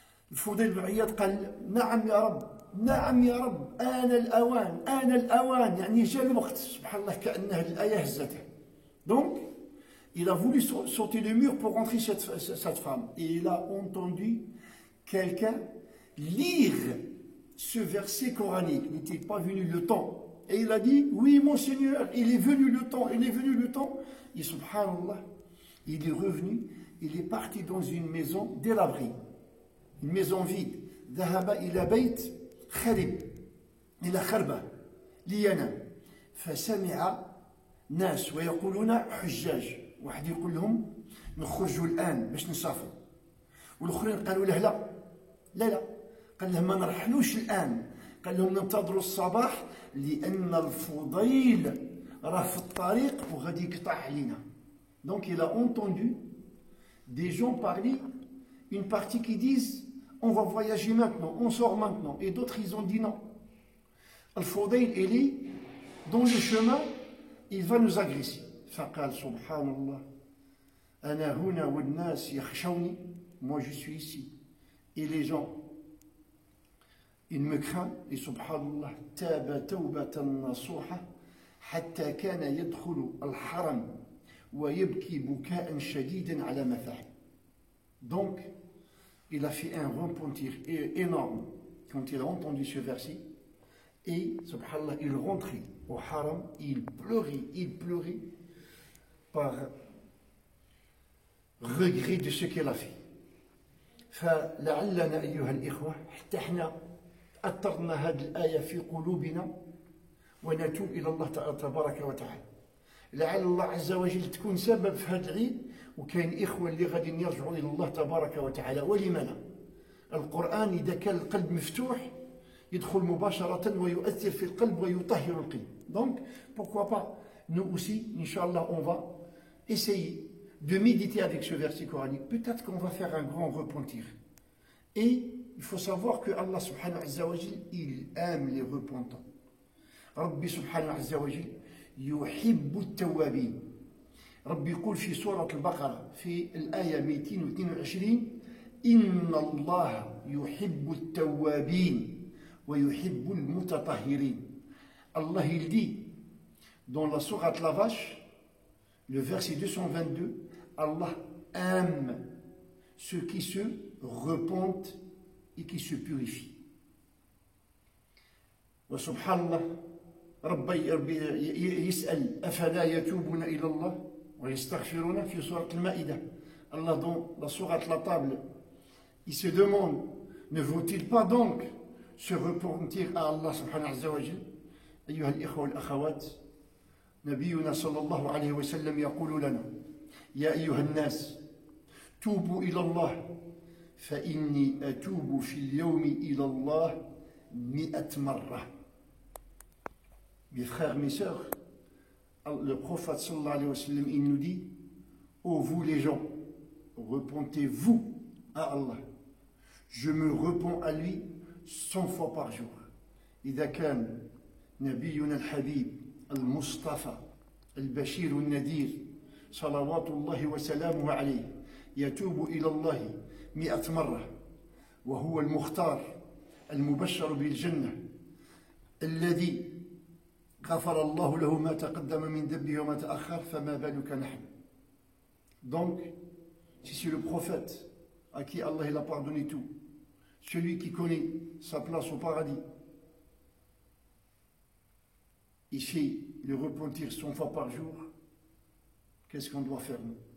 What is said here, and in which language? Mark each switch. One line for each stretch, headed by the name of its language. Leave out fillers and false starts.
Arabic: فالفضيل بن عياض قال نعم يا رب، نعم يا رب، آن الأوان، آن الأوان، يعني جاء الوقت. سبحان الله، كأنها الآية هزته.
French: Donc, il a voulu sauter le mur pour rentrer cette femme. Et il a entendu quelqu'un lire ce verset coranique. Il n'était pas venu le temps. Et il a dit, oui mon Seigneur, il est venu le temps, il est venu le temps. Et subhanallah, il est revenu, il est parti dans une maison délabrée, une maison vide.
Arabic: ذهب إلى بيت خرب إلى خربة لينام فسمع ناس ويقولون حجاج. واحد يقول لهم نخرجوا الآن باش نسافروا، والآخرين قالوا له لا لا لا، قال لهم ما نرحلوش الآن، قال لهم ننتظروا الصباح لأن الفضيل راه في الطريق وغادي يقطع علينا.
French: Donc il a entendu des gens parler, une partie qui disent on va voyager maintenant, on sort maintenant, et d'autres ils ont dit non. Al-Fudayl il est dans le chemin, il va nous agresser.
Arabic: فقال سبحان الله أنا هنا والناس يخشوني.
French: Moi je suis ici et les gens ils me craignent.
Arabic: Et subhanallah تاب توبة نصوحة حتى كان يدخل الحرم ويبكي بكاء شديدا على ما فعل.
French: Donc il a fait un repentir énorme quand il a entendu ce verset. Et subhanallah il rentrait au haram, il pleurait par regret de ce qu'il a fait.
Arabic: فلعلنا أيها الإخوة حتى احنا أثرنا هذه الآية في قلوبنا ونتوب إلى الله تبارك وتعالى. لعل الله عز وجل تكون سبب في هذا العيد، وكاين إخوة اللي غادي يرجعوا إلى الله تبارك وتعالى. ولما لا؟ القرآن إذا كان القلب مفتوح يدخل مباشرة ويؤثر في القلب ويطهر القلب.
French: Donc pourquoi pas nous aussi, Inch'Allah, on va essayer de méditer avec ce verset coranique. Peut-être qu'on va faire un grand repentir. Et il faut savoir que Allah subhanahu wa ta'ala, il aime les repentants.
Arabic: Rabbi subhanahu wa ta'ala يحب التوابين. ربي يقول في سورة البقرة في الآية 222 إن الله يحب التوابين ويحب المتطهرين.
French: Allah il dit dans la sourate la vache, le verset 222, Allah aime ceux qui se repentent et qui se purifient.
Arabic: Wa subhanallah, ربي يسأل أفلا يتوبون إلى الله ويستغفرون في سورة المائدة.
French: Allah dans la sourate la table, il se demande, ne vaut-il pas donc se repentir à Allah subhanahu wa ta'ala?
Arabic: أيها الإخوة والأخوات، نبينا صلى الله عليه وسلم يقول لنا يا أيها الناس توبوا إلى الله فإني أتوب في اليوم إلى الله 100 مرة.
French: Mes frères, mes sœurs, le prophète sallallahu alayhi wa sallam, il nous dit, ô vous les gens, repentez-vous à Allah. Je me repens à lui 100 fois par jour.
Arabic: إذا كان نبينا الحبيب المصطفى البشير النذير صلوات الله وسلامه عليه يتوب إلى الله 100 مرة، وهو المختار المبشر بالجنة الذي غفر الله له ما تقدم من ذنبه وما تأخر، فما بالك نحن.
French: Donc, si c'est le prophète à qui Allah il a pardonné tout, celui qui connaît sa place au paradis, il fait le repentir 100 fois par jour, qu'est-ce qu'on doit faire nous?